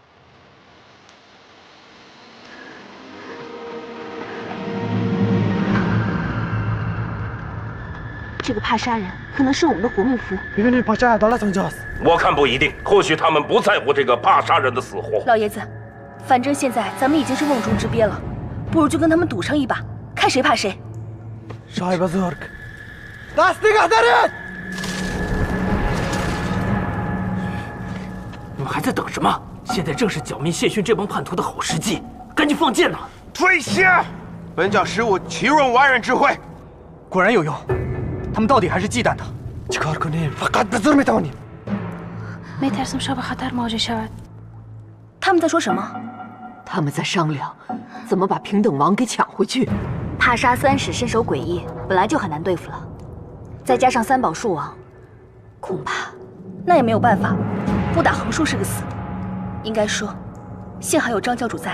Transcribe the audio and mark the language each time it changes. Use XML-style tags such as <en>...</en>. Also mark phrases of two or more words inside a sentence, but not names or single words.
<zh>这个帕莎人可能是我们的活命符。我看不一定，或许他们不在乎这个帕莎人的死活。老爷子，反正现在咱们已经是瓮中之鳖了，不如就跟他们赌上一把，看谁怕谁。</zh> <fa>شاه بزرگ دست نگه دارید</fa> <zh>你们还在等什么？现在正是剿灭谢逊这帮叛徒的好时机，赶紧放箭呐！退下！本教使我岂容外人智慧。果然有用，他们到底还是忌惮他。</zh> <fa>چیکار کنیم؟ فقط به زور میتوانیم. میترسم شاه به خطر مواجه شود.</fa> <zh>他们在说什么？他们在商量怎么把平等王给抢回去。帕莎三使身手诡异，本来就很难对付了，再加上三宝树王，恐怕那也没有办法，不打横竖是个死。应该说，幸好有张教主在。</zh>